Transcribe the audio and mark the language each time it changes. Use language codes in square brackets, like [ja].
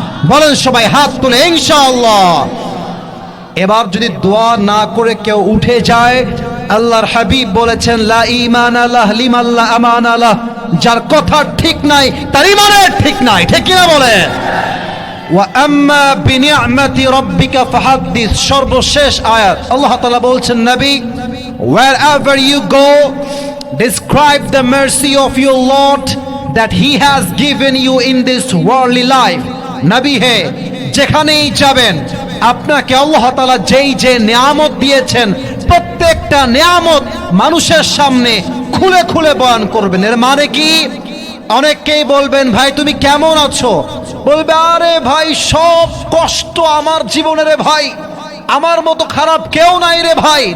[bn] বলেন সবাই হাত তুলে ইনশাআল্লাহ। এবার যদি দোয়া না করে কেউ উঠে যায়, আল্লাহর হাবিব বলেছেন [ar] লা ঈমানা লাহ লিমান লা আমানা লাহ। [bn] যার কথা ঠিক নাই তার ঈমানের ঠিক নাই, ঠিক কি না বলেন? [ar] ওয়া আম্মা বিনিআমাতি রাব্বিকা ফাহাদ্দিস। [bn] সর্বশেষ আয়াত আল্লাহ তাআলা বলছেন, নবী, [en] wherever you go, describe the mercy of your Lord that he has given you in this worldly life. [bn] নবী হে, যেখানেই যাবেন আপনাকে আল্লাহ তাআলা যেই যে নিয়ামত দিয়েছেন প্রত্যেকটা নিয়ামত মানুষের সামনে খুলে খুলে বয়ান করবেন। এর মানে কি? অনেকেই বলবেন, ভাই তুমি কেমন আছো? বলবে, আরে ভাই সব কষ্ট আমার জীবনে রে ভাই, আমার মতো খারাপ কেউ নাই রে ভাই।